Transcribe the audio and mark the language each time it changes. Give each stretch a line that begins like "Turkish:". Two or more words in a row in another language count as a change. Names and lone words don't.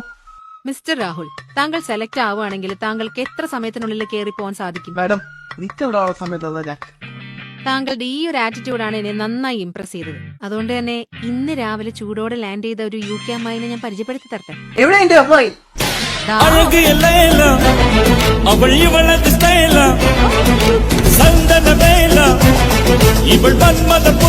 Malayalam: മിസ്റ്റർ രാഹുൽ, താങ്കൾ സെലക്ട് ആവുകയാണെങ്കിൽ താങ്കൾക്ക് എത്ര സമയത്തിനുള്ളിൽ കയറി പോകാൻ സാധിക്കും? മാഡം, എനിക്കവിടെ ആവുന്ന സമയത്ത് ഞാൻ താങ്കളുടെ ഈ ഒരു ആറ്റിറ്റ്യൂഡാണ് എന്നെ നന്നായി ഇംപ്രസ് ചെയ്തത്. അതുകൊണ്ട് തന്നെ ഇന്ന് രാവിലെ ചൂടോടെ ലാൻഡ് ചെയ്ത ഒരു UK അമ്മായിനെ ഞാൻ പരിചയപ്പെടുത്തി തരട്ടെ. എവിടെ എന്റെ അമ്മായി?
Tamil: அழகு எல்லாம் அவள் இவளது ஸ்டைலா சந்தன வேலா இவள் மன்மத